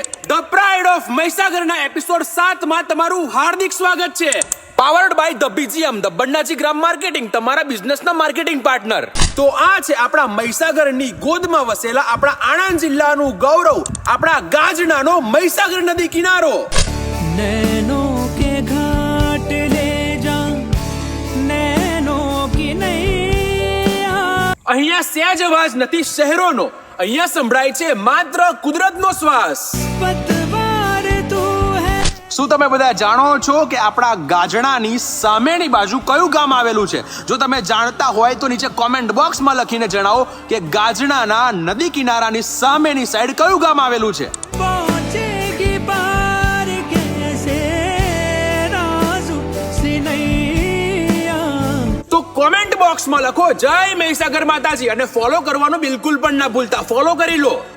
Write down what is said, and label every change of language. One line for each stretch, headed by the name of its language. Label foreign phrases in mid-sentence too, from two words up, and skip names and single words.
Gujarati: ધ પ્રાઇડ ઓફ મહીસાગરના એપિસોડ 7 માં તમારું હાર્દિક સ્વાગત છે.
English: Powered by the
Gujarati: બીજીએમ, ધ બંડાજી ગ્રામ માર્કેટિંગ, તમારા બિઝનેસના માર્કેટિંગ પાર્ટનર. તો આ છે આપણા મહીસાગરની ગોદમાં વસેલા આપણા આણંદ જિલ્લાનું ગૌરવ, આપણા ગાજણાનો મહીસાગર નદી કિનારો.
Hindi: नैनों के घाट ले जा नैनों की नैया.
Gujarati: અહીંયા સહેજ અવાજ નથી શહેરોનો, અહીંયા સંભળાય છે માત્ર કુદરતનો શ્વાસ.
Hindi: पतवार तू है.
Gujarati: શું તમે બધા જાણો છો કે આપણા ગાજણાની સામેની બાજુ કયું ગામ આવેલું છે? જો તમે જાણતા હોય તો નીચે
English: comment boxમાં
Gujarati: લખીને જણાવો કે ગાજણાના નદી કિનારાની સામેની સાઈડ કયું ગામ આવેલું છે.
Hindi: पहुंचेगी पार कैसे राजू सिनैया.
Gujarati: તો
English: comment boxમાં
Gujarati: લખો જય મહીસાગર માતાજી અને ફોલો કરવાનું બિલકુલ પણ ના ભૂલતા. ફોલો કરી લો.